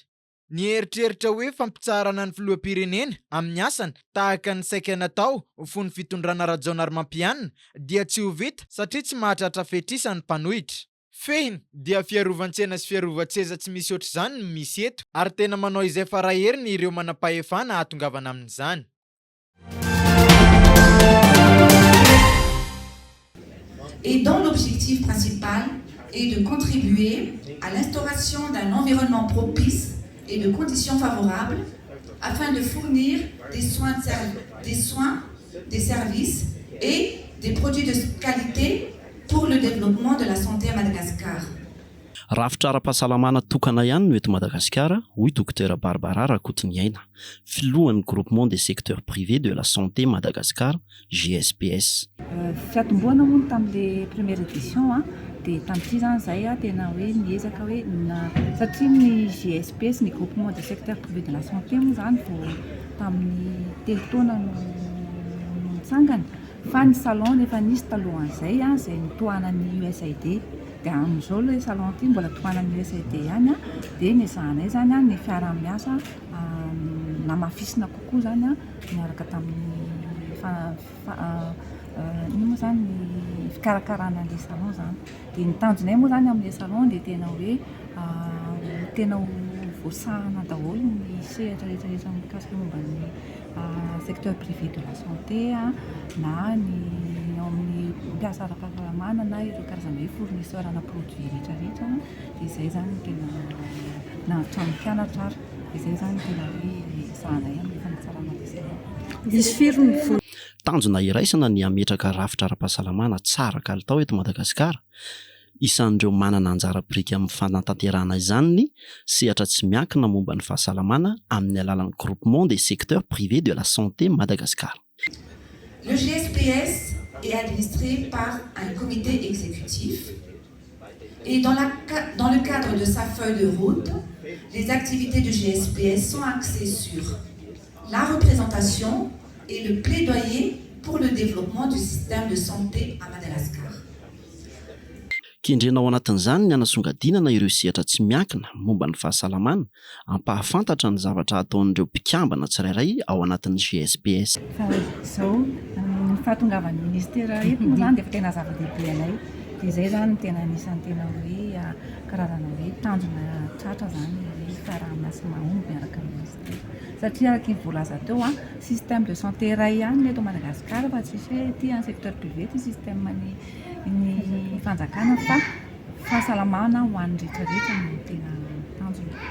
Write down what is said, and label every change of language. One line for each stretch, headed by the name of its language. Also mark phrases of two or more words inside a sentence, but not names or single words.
Malagasy: Ny eritreritra hoe fampitsarana ny filoham-pirenena amin'ny asany tahaka ny saika natao fony fitondrana Rajaonarmampianina dia tsy ho vita satria tsy mahatratra fetrisa ny mpanohitra. Fehiny dia fiarovan-tsena sy fiarovan-tseza tsy misy ohatr'izany no misy eto ary tena manao izay faraheriny ireo manam-pahefana ahatongavana amin'izany.
French: Et dont l'objectif principal est de contribuer à l'instauration d'un environnement propice et de conditions favorables afin de fournir des soins, des services et des produits de qualité pour le développement de la santé à Madagascar.
Malagasy: Rafitra ara-pahasalamana tokana ihany no eto Madagasikara, hoy Dr Barbara Rakotiniaina, filohan'ny
French: groupement des secteurs privés de la santé Madagascar,
Malagasy: GSPS. Fiatomboana moa tamin'ilay
French: première édition
Malagasy: dia tamin'ity zany zay tena hoe niezaka hoe satria ny GSPS ny
French: groupement des secteurs privés de la santé
Malagasy: moa zany vao tamin'ny telo taona no nitsangana fa ny salon efa nisy talohan'izay izay nitohanan'ny USAID dia amin'izao ilay salon ity mbola tohanan'ny USAID ihany dia nizahanay zany ny fiara-miasa namafisina kokoa zany miaraka tamin'ny moa zany ny fikarakarana an'ilay salon zany dia ny tanjonay moa zany amin'ilay salon dia tena hoe tena voasahana daholo ny sehatra rehetrarehetra mikasika momba ny
French: secteur privé de la santé
Malagasy: na ny amin'ny mpiasa ara-pahasalamana na ireo karazana hoe fournisseur ana produit rehetrarehetra dia izay zany tena na trano mpianatra ary izay zany tena hoe sahanay amin'ny fanatsarana misy firony tanjona iraisana ny ametraka rafitra ara-pahasalamana tsara kalitao eto Madagasikara. Isan'ireo manana anjara birika amin'ny fanatanterahana izany ny sehatra tsy miankina momba ny fahasalamana amin'ny alalan'ny
French: groupement des secteurs privés de la santé Madagascar. Le GSPS est administré par un comité exécutif et dans le cadre de sa feuille de route, les activités du GSPS sont axées sur la représentation et le plaidoyer pour le développement du système de santé à Madagascar.
Malagasy: Kendrena ao anatin'izany ny anasongadinana ireo sehatra tsy miankina momba ny fahasalamana ampahafantatra ny zavatra ataon'ireo mpikambana tsirairay ao anatin'ny GSPS. Izao ny fahatongavan'ny ministera eto moa zany dia efa tena zava-dehibe anay dia izay zany tena anisan'ny tena hoe karazana hoe tanjona tratra zany hoe fiaraha-miasa mahomby miaraka amin'ny ministera satria araka ny voalaza teo
French: système de santé
Malagasy: iray ihany eto Madagasikara fa tsisy hoe ity
French: secteur privé
Malagasy: ty système ny fanjakana fa fahasalamana ho an'ny rehetrarehetra no tena tanjona.